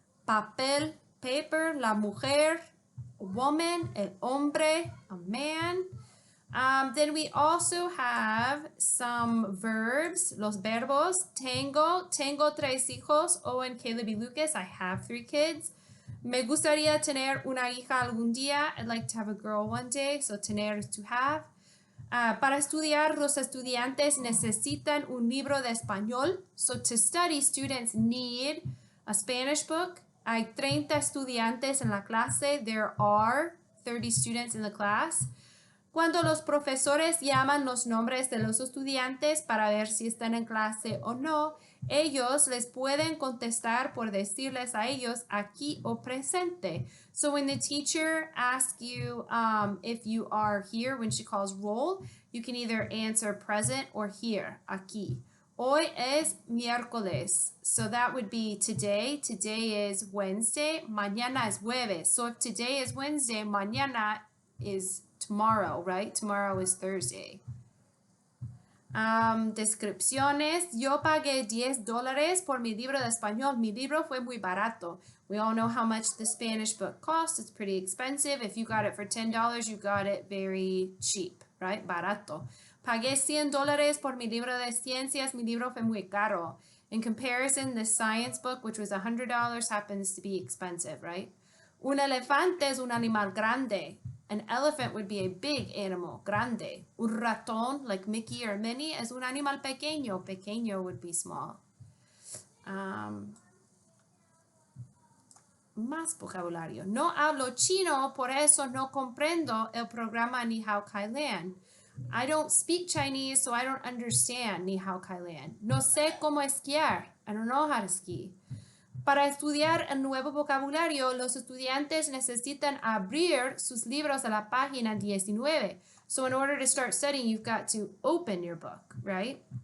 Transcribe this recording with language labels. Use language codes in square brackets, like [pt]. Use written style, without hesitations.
[es] Papel, [en] paper. [es] La mujer, [en] a woman. [es] El hombre, [en] a man. Then we also have some verbs, [es] los verbos. Tengo 3 hijos. Owen, Caleb, y Lucas. [en] I have 3 kids. [es] Me gustaría tener una hija algún día. [en] I'd like to have a girl one day. So tener is to have. [es] Para estudiar, los estudiantes necesitan un libro de español. [en] So to study, students need a Spanish book. [es] Hay 30 estudiantes en la clase. [en] There are 30 students in the class. [es] Cuando los profesores llaman los nombres de los estudiantes para ver si están en clase o no, ellos les pueden contestar por decirles a ellos aquí o presente. [en] So when the teacher asks you if you are here when she calls roll, you can either answer present or here, aquí. [es] Hoy es miércoles, [en] so that would be today. Today is Wednesday. [es] Mañana es jueves. [en] So if today is Wednesday, mañana is tomorrow, right? Tomorrow is Thursday. [es] Descripciones. Yo pagué $10 por mi libro de español. Mi libro fue muy barato. [en] We all know how much the Spanish book costs. It's pretty expensive. If you got it for $10, you got it very cheap, right? [es] Barato. Pagué $100 por mi libro de ciencias. Mi libro fue muy caro. [en] In comparison, the science book, which was $100, happens to be expensive, right? [es] Un elefante es un animal grande. [en] An elephant would be a big animal, grande. [es] Un ratón, [en] like Mickey or Minnie, [es] es un animal pequeño. [en] Pequeño would be small. [es] Más vocabulario. No hablo chino, por eso no comprendo el programa Ni Hao Kai Lan. [en] I don't speak Chinese, so I don't understand Ni Hao Kai Lan. [es] No sé cómo esquiar. [en] I don't know how to ski. [es] Para estudiar el nuevo vocabulario, los estudiantes necesitan abrir sus libros a la página 19. [en] So in order to start studying, you've got to open your book, right?